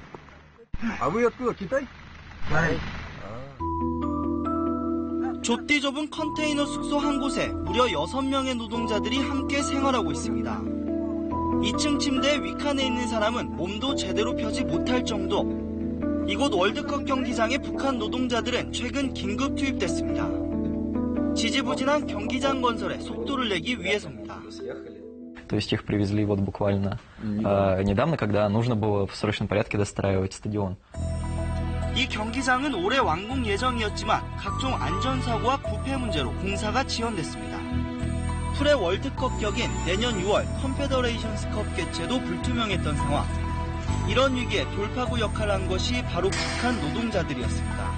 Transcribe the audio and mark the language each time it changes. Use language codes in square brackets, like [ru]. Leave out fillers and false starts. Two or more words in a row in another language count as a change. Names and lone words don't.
[ko] 좁디 좁은 컨테이너 숙소 한 곳에 무려 6명의 노동자들이 함께 생활하고 있습니다. 2층 침대에 윗칸에 있는 사람은 몸도 제대로 펴지 못할 정도. 이곳 월드컵 경기장에 북한 노동자들은 최근 긴급 투입됐습니다. 지지부진한 경기장 건설에 속도를 내기 위해서입니다. [ru] То есть их привезли вот буквально недавно, когда нужно было в срочном порядке достраивать стадион. [ko] 이 경기장은 올해 완공 예정이었지만 각종 안전사고와 부패 문제로 공사가 지연됐습니다. 프레 월드컵 격인 내년 6월 컨페더레이션스컵 개최도 불투명했던 상황. 이런 위기에 돌파구 역할을 한 것이 바로 북한 노동자들이었습니다.